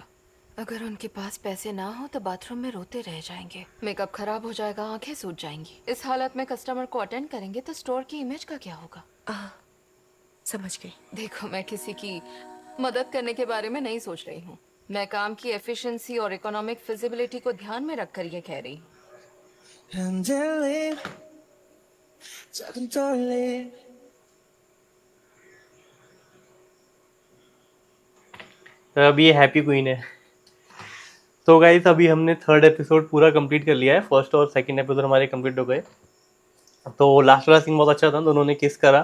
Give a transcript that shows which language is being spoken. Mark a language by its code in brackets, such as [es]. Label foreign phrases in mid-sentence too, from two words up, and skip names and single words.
[hi] अगर उनके पास पैसे ना हो तो बाथरूम में रोते रह जाएंगे, मेकअप खराब हो जाएगा, आंखें सूज जाएंगी। इस हालत में कस्टमर को अटेंड करेंगे तो स्टोर की इमेज का क्या होगा? समझ गई। देखो, मैं किसी की मदद करने के बारे में नहीं सोच रही हूँ। मैं काम की एफिशिएंसी और [en] economic feasibility [hi] को ध्यान में रखकर ये कह रही हूँ। [ko] 흔들림 작은 떨림 [hi] तो अब ये हैप्पी क्वीन है। तो गाइस अभी हमने 3rd एपिसोड पूरा कंप्लीट कर लिया है। फर्स्ट और [en] second episode [hi] हमारे कंप्लीट हो गए। तो लास्ट वाला सीन बहुत अच्छा था, दोनों ने किस करा।